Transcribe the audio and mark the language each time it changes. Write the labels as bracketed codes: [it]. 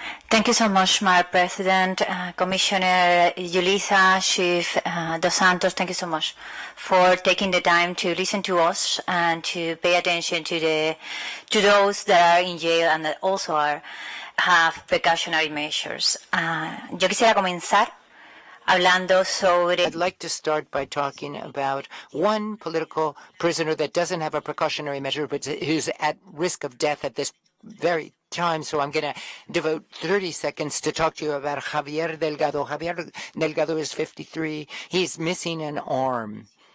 [en] Thank you so much, Madam President, Commissioner Julissa, Chief Dos Santos. Thank you so much for taking the time to listen to us and to pay attention to those that are in jail and that also have precautionary measures. [es] Yo quisiera comenzar hablando sobre. [en] I'd like to start by talking about one political prisoner that doesn't have a precautionary measure, but who's at risk of death at this very time. So I'm going to devote 30 seconds to talk to you about Javier Delgado. Javier Delgado is 53. He's missing an arm.